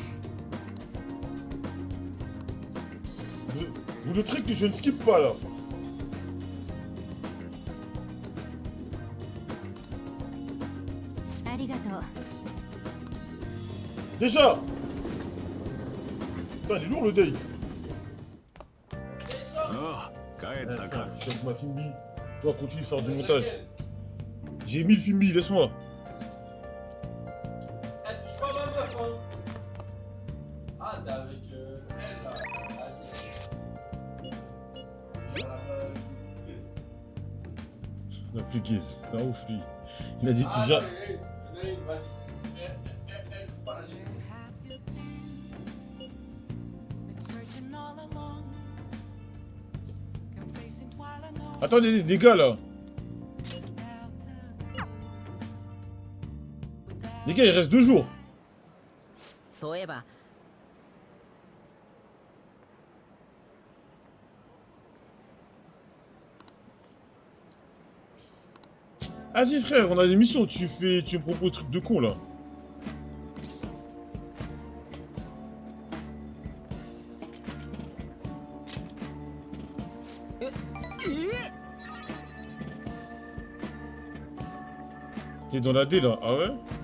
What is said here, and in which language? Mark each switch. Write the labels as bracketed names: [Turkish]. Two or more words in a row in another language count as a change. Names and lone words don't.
[French] Vous noterez que je ne skip pas là. Arigato. Déjà. Putain, il est lourd le date. [Japanese] ああ帰ったか [French] Je suis avec ma Fimbi. Toi, continue de faire du montage. J'ai mis le Fimbi, laisse-moi. Eh, touche pas ma meuf, hein. Ah, t'es avec elle, là. Vas-y. J'ai la La plus gaze, c'est un ouf lui. Il a dit Ah, déjà. non, vas-y. Faut pas la gêner. Attendez, les gars là. Les gars, il reste 2 jours. [Japanese] そういえば [French] Vas-y frère, on a des missions, tu me proposes truc de con là. T'es dans la D là, ah ouais?